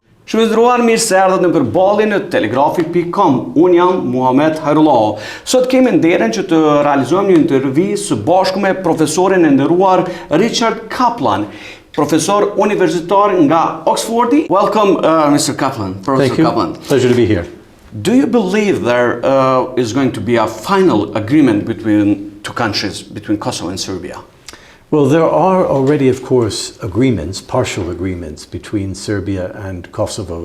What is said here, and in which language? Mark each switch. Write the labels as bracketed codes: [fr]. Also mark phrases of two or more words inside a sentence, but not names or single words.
[sq] Shënderuar, mirë se erdhët në përballjen e telegrafi.com. Unë jam Muhamet Hairullahu. Sot kemi nderin që të realizojmë një intervistë së bashku me profesorin e nderuar Richard Caplan, profesor universitar nga Oxfordit. [en] Welcome, Mr. Caplan. Thank you. Caplan. Pleasure to be here. Do you believe there is going to be a final agreement between two countries, between Kosovo and Serbia? Well, there are already, of course, agreements, partial agreements between Serbia and Kosovo.